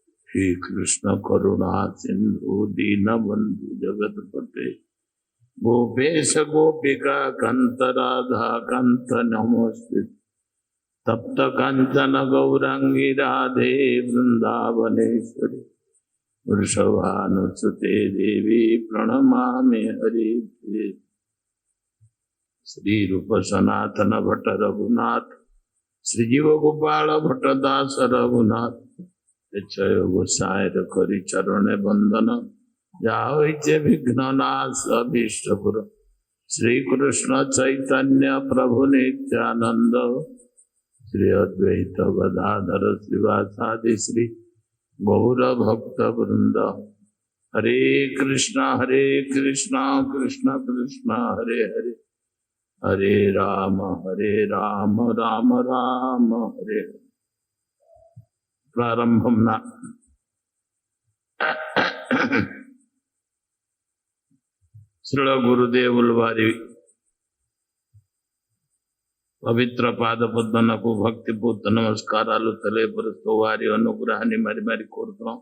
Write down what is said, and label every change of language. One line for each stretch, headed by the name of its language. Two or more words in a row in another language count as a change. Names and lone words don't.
Sanskrit: श्री कृष्ण करुणा सिंधु दीनबंधु जगतपते गोपेश गोपिका कंत राधा कंत नमोस्तुते तप्त कंचन गौरांगी राधे वृंदावनेश्वरी वृषभानुसुते देवी प्रणमामि हरिप्रिये। श्री रूप सनातन भट्ट रघुनाथ श्रीजीव गोपाल भट्ट दास रघुनाथ
Bangla: জয় গোসাই করি চরণ বন্দন যাও বিঘ্ননাশ অভীষ্টপুর
Sanskrit: श्री कृष्ण चैतन्य प्रभु नित्यानंद श्री अद्वैत गदाधर श्रीवासादि श्री गौर भक्त वृंद हरे कृष्ण कृष्ण कृष्ण हरे हरे हरे राम राम राम हरे हरे।
Telugu: प्रारंभम శ్రీల గురుదేవుల వారి పవిత్ర పాదపద్మనకు భక్తిపూర్త నమస్కారాలు తెలియపరుస్తూ వారి అనుగ్రహాన్ని మరి కోరుతున్నాం.